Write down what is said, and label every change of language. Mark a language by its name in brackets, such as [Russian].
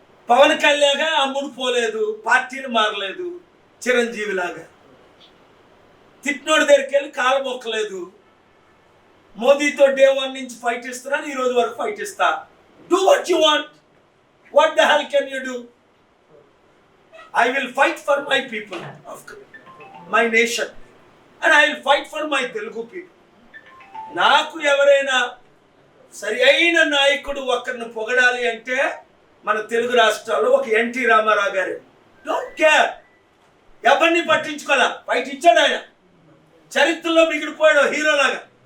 [Telugu] పవన్ కళ్యాణ్ అమ్ముడు పోలేదు, పార్టీని మారలేదు, చిరంజీవి లాగా తిట్టినోడి దగ్గరికి వెళ్ళి కాలు మొక్కలేదు. మోదీతో డే 1 నుంచి ఫైట్ ఇస్తున్నాను, ఈ రోజు వరకు ఫైట్ ఇస్తా. [English] Do what you want. What the hell can you do? I will fight for my people of my nation and I will fight for my Telugu people. [Telugu] నాకు ఎవరైనా సరి అయిన నాయకుడు ఒక్కరిని పొగడాలి అంటే మన తెలుగు రాష్ట్రాల్లో ఒక ఎన్టీ రామారావు గారు. [English] don't care, [Telugu] ఎవరిని పట్టించుకోవాలా. ఫైట్ ఇచ్చాడు ఆయన, చరిత్రలో మిగిలిపోయాడు హీరోలాగా.